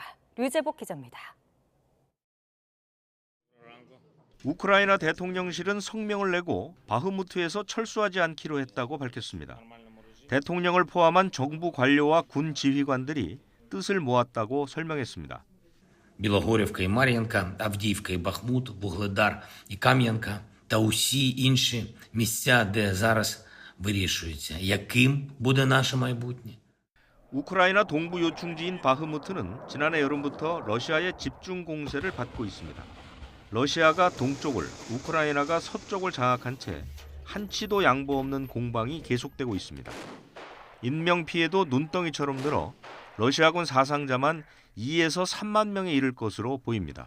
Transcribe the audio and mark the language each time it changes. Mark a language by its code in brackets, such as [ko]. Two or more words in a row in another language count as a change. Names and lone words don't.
[ko] 류재복 기자입니다. 우크라이나 대통령실은 성명을 내고 바흐무트에서 철수하지 않기로 했다고 밝혔습니다. 대통령을 포함한 정부 관료와 군 지휘관들이 뜻을 모았다고 설명했습니다. [uk] Білогорівка і Мар'їнка, Авдіївка і Бахмут, Вугледар і Кам'янка та усі інші місця, де зараз вирішується, яким буде наше майбутнє. [ko] 우크라이나 동부 요충지인 바흐무트는 지난해 여름부터 러시아의 집중 공세를 받고 있습니다. 러시아가 동쪽을, 우크라이나가 서쪽을 장악한 채 한치도 양보 없는 공방이 계속되고 있습니다. 인명 피해도 눈덩이처럼 늘어 러시아군 사상자만 2에서 3만 명에 이를 것으로 보입니다.